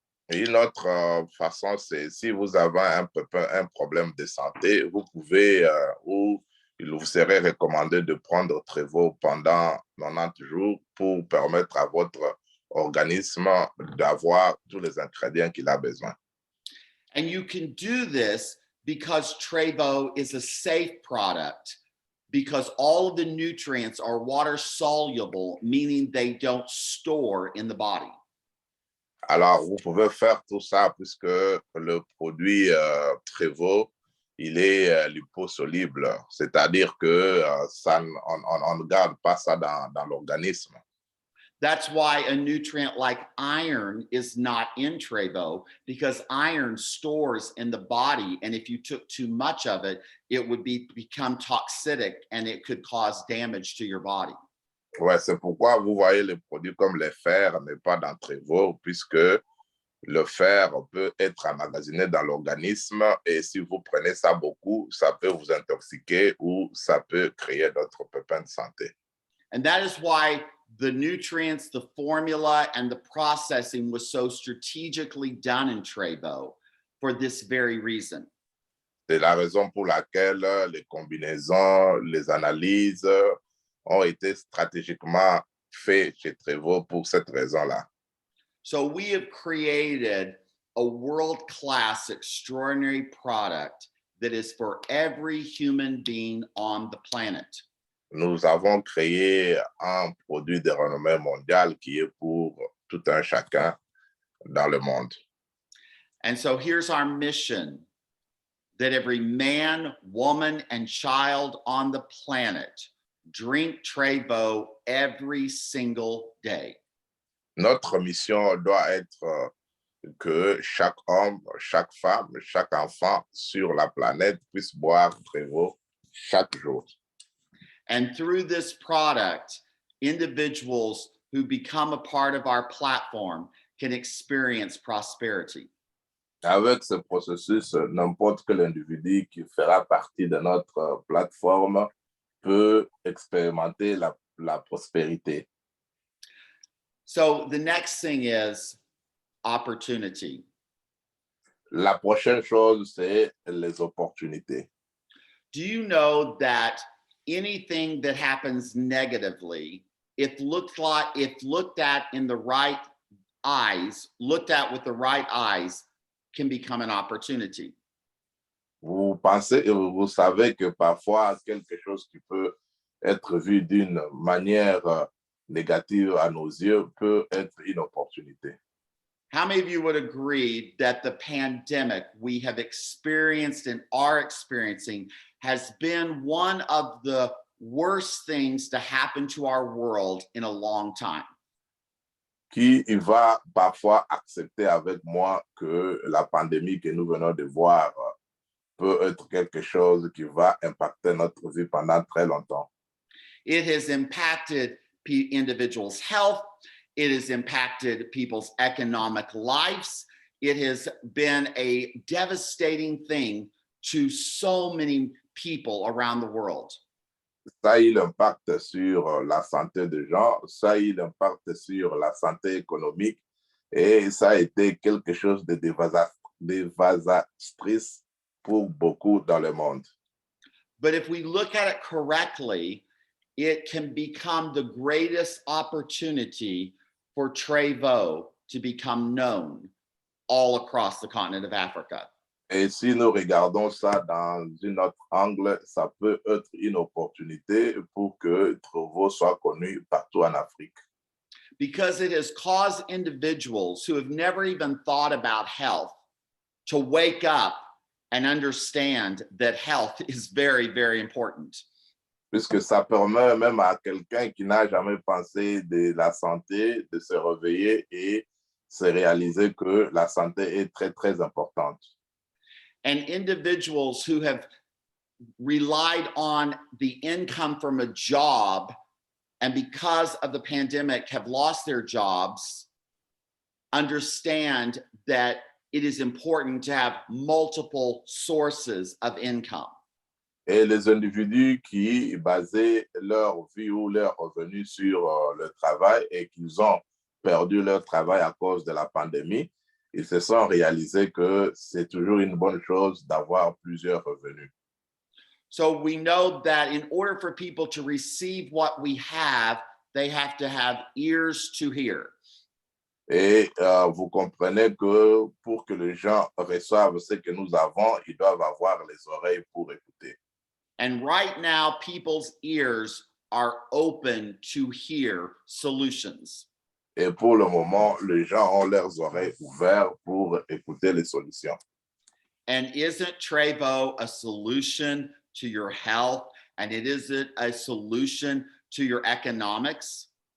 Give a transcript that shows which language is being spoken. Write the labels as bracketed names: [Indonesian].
[French] Et une autre façon, c'est si vous avez un problème de santé, vous pouvez, ou il vous serait recommandé de prendre Trevo pendant 90 jours pour permettre à votre organisme d'avoir tous les ingrédients qu'il a besoin. [English] And you can do this because Trevo is a safe product, because all of the nutrients are water soluble, meaning they don't store in the body. [French] Alors, vous pouvez faire tout ça puisque le produit Trevo, il est liposoluble, c'est-à-dire que on ne garde pas ça dans l'organisme. [English] That's why a nutrient like iron is not in Trevo, because iron stores in the body. And if you took too much of it, it would become toxic and it could cause damage to your body. [French] Ouais, c'est pourquoi vous voyez les produits comme les fers, mais pas dans Trevo, puisque Le fer peut être emmagasiné dans l'organisme et si vous prenez ça beaucoup, ça peut vous intoxiquer ou ça peut créer d'autres pépins de santé. [English] And that is why the nutrients, the formula, and the processing was so strategically done in Treybo for this very reason. [French] C'est la raison pour laquelle les combinaisons, les analyses ont été stratégiquement faites chez Treyvo pour cette raison-là. [English] So we have created a world-class, extraordinary product that is for every human being on the planet. [French] Nous avons créé un produit de renommée mondiale qui est pour tout un chacun dans le monde. [English] And so here's our mission, that every man, woman, and child on the planet drink Treyvo every single day. [French] Notre mission doit être que chaque homme, chaque femme, chaque enfant sur la planète puisse boire Treyvo chaque jour. [English] And through this product, individuals who become a part of our platform can experience prosperity. [French] Avec ce processus, n'importe quel individu qui fera partie de notre plateforme peut expérimenter la prospérité. [English] So the next thing is opportunity. [French] La prochaine chose, c'est les opportunités. [English] Do you know that anything that happens negatively, if looked at in the right eyes, looked at with the right eyes, can become an opportunity? [French] Vous pensez et vous savez que parfois quelque chose qui peut être vu d'une manière négative à nos yeux peut être une opportunité. [English] How many of you would agree that the pandemic we have experienced and are experiencing has been one of the worst things to happen to our world in a long time? [French] Qui va parfois accepter avec moi que la pandémie que nous venons de voir peut être quelque chose qui va impacter notre vie pendant très longtemps. [English] It has impacted individuals' health. It has impacted people's economic lives. It has been a devastating thing to so many people around the world. [French] Ça a eu l'impact sur la santé des gens, ça a eu l'impact sur la santé économique et ça a été quelque chose de dévastatrice pour beaucoup dans le monde. [English] But if we look at it correctly, it can become the greatest opportunity for Treyvo to become known all across the continent of Africa. [French] Et si nous regardons ça dans un autre angle, ça peut être une opportunité pour que Treyvo soit connu partout en Afrique. [English] Because it has caused individuals who have never even thought about health to wake up and understand that health is very, very important. [French] Puisque ça permet même à quelqu'un qui n'a jamais pensé de la santé de se réveiller et se réaliser que la santé est très, très importante. [English] And individuals who have relied on the income from a job and because of the pandemic have lost their jobs, understand that it is important to have multiple sources of income. [French] Et les individus qui basaient leur vie ou leur revenu sur le travail et qu'ils ont perdu leur travail à cause de la pandémie, ils se sont réalisés que c'est toujours une bonne chose d'avoir plusieurs revenus. [English] So we know that in order for people to receive what we have, they have to have ears to hear. [French] Et vous comprenez que pour que les gens reçoivent ce que nous avons, ils doivent avoir les oreilles pour écouter. [English] And right now, people's ears are open to hear solutions. [French] Et pour le moment, les gens ont leurs oreilles ouvertes pour écouter les solutions. [English] And isn't Treyvo a solution to your health? And is it a solution to your economics?